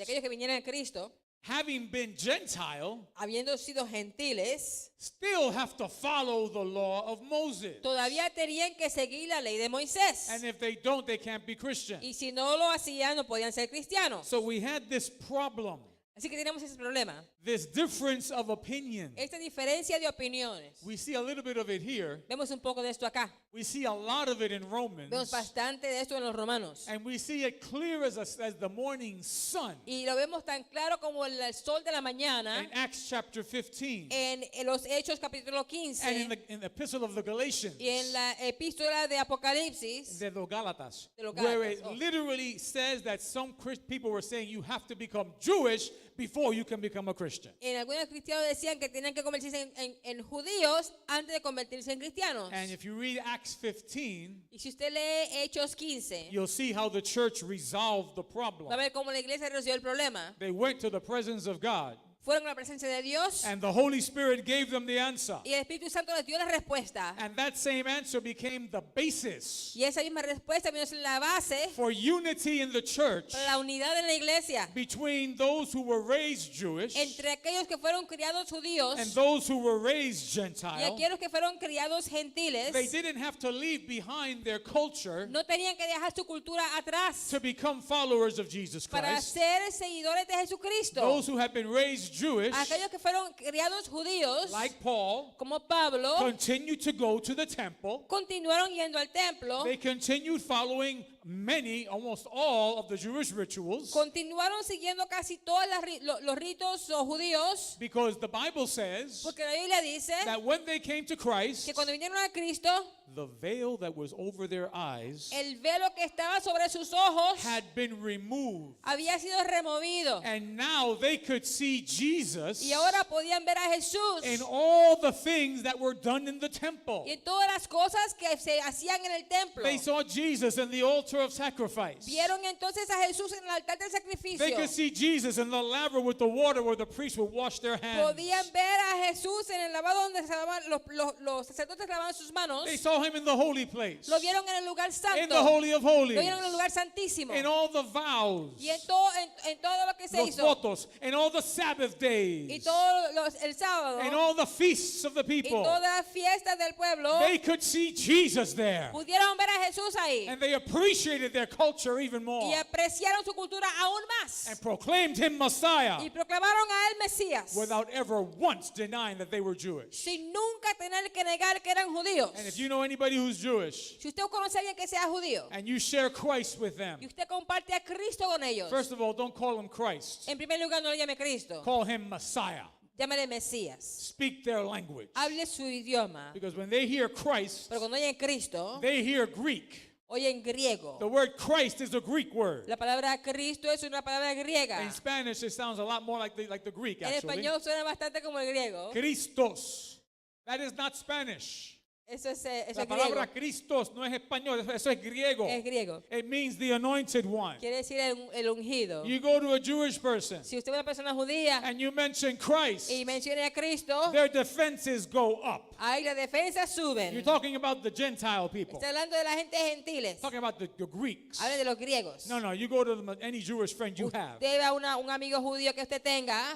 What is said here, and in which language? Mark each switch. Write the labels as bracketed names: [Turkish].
[Spanish] aquellos que vinieron a Cristo, [English] having been Gentile, [Spanish] habiendo sido gentiles, [English] still have to follow the law of Moses. [Spanish] todavía tenían que seguir la ley de Moisés. [English] And if they don't, they can't be Christian. [Spanish] Y si no lo hacían, no podían ser cristianos. [English] So we had this problem, [Spanish] Así que tenemos ese problema. [English] this difference of opinion. [Spanish] Esta diferencia de opiniones. [English] We see a little bit of it here. [Spanish] Vemos un poco de esto acá. [English] We see a lot of it in [Spanish] Vemos [English] Romans. [Spanish] bastante de esto en los romanos. [English] And we see it clear as the morning sun [Spanish] Y lo vemos tan claro como el sol de la mañana [English] in Acts chapter 15 [Spanish] en los Hechos capítulo 15 [English] and in the epistle of the Galatians, [Spanish] y en la epístola de Apocalipsis. de los Gálatas, De los [English] where [Spanish] Gálatas, [English] it oh. literally says that some people were saying you have to become Jewish before you can become a Christian. [Spanish] En algunos cristianos decían que tenían que convertirse en judíos antes de convertirse en cristianos. [English] And if you read Acts 15, [Spanish] Y si usted lee Hechos 15, [English] you'll see how the church resolved the problem. [Spanish] va a ver cómo la iglesia resolvió el problema. [English] They went to the presence of God, [Spanish] Fueron a la presencia de Dios [English] and the Holy Spirit gave them the answer. [Spanish] y el Espíritu Santo les dio la respuesta. [English] And that same answer became the basis [Spanish] Y esa misma respuesta vino a ser la base [English] for unity in the church [Spanish] para la unidad en la iglesia [English] between those who were raised Jewish [Spanish] entre aquellos que fueron criados judíos [English] and those who were raised [Spanish] y [English] Gentile. [Spanish] aquellos que fueron criados gentiles. [English] They didn't have to leave behind their culture [Spanish] No tenían que dejar su cultura atrás [English] to become followers of Jesus [Spanish] para [English] Christ. [Spanish] ser seguidores de Jesucristo. [English] Those who have been raised Jewish, [Spanish] Aquellos que fueron criados judíos, [English] like Paul, [Spanish] como Pablo, [English] continue to go to the temple. [Spanish] continuaron yendo al templo, [English] They continued following many, almost all of the Jewish rituals, [Spanish] continuaron siguiendo casi todos los ritos judíos, [English] because the Bible says [Spanish] porque la Biblia dice [English] that when they came to Christ, [Spanish] que cuando vinieron a Cristo, [English] the veil that was over their eyes [Spanish] el velo que estaba sobre sus ojos [English] had been removed. [Spanish] había sido removido. [English] And now they could see Jesus [Spanish] Y ahora podían ver a Jesús [English] in all the things that were done in the temple. [Spanish] y en todas las cosas que se hacían en el templo. [English] They saw Jesus in the altar of sacrifice. [Spanish] Vieron entonces a Jesús en el altar del sacrificio. [English] They could see Jesus in the laver with the water where the priests would wash their hands. [Spanish] Podían ver a Jesús en el lavado donde se lavaban, los sacerdotes lavaban sus manos. [English] They saw him in the holy place, [Spanish] Lo vieron en el lugar santo. [English] in the Holy of Holies, [Spanish] Lo vieron en el lugar santísimo. [English] in all the vows, [Spanish] Y en todo lo que se los hizo. votos, [English] in all the Sabbath [Spanish] Y [English] days, [Spanish] todo el sábado. [English] in all the feasts of the [Spanish] Y [English] people. [Spanish] todas las fiestas del pueblo. [English] They could see Jesus there. [Spanish] Pudieron ver a Jesús ahí. [English] And they appreciated their culture even more [Spanish] apreciaron su cultura aún más. [English] and proclaimed him Messiah [Spanish] Y proclamaron a él Mesías. [English] without ever once denying that they were Jewish. [Spanish] Sin nunca tener que negar que eran judíos. [English] And if you know anybody who's Jewish [Spanish] Si usted conoce a alguien que sea judío [English] and you share Christ with them, [Spanish] y usted comparte a Cristo con ellos, [English] first of all, don't call him Christ. [Spanish] en primer lugar no le llame Cristo, [English] Call him Messiah. [Spanish] llámale Mesías. [English] Speak their language. [Spanish] Hable su idioma. [English] Because when they hear Christ, [Spanish] Pero cuando oyen Cristo, [English] they hear Greek. [Spanish] oyen griego. [English] The word Christ is a Greek word. [Spanish] La palabra Cristo es una palabra griega. [English] In Spanish, it sounds a lot more like the Greek, [Spanish] En [English] actually. [Spanish] español suena bastante como el griego. [English] Christos. That is not Spanish. [Spanish] Eso es La griego. palabra Christos no es español, eso es griego. Es griego. [English] It means the anointed one. [Spanish] Quiere decir el ungido. [English] You go to a Jewish person [Spanish] Si usted es una persona judía [English] and you mention Christ, [Spanish] y menciona a Cristo, [English] their defenses go up. [Spanish] ahí las defensas suben. [English] You're talking about the Gentile people. [Spanish] Está hablando de la gente gentiles. [English] Talking about the Greeks. [Spanish] Habla de los griegos. [English] No, you go to any Jewish friend you have [Spanish] Usted va a un amigo judío que usted tenga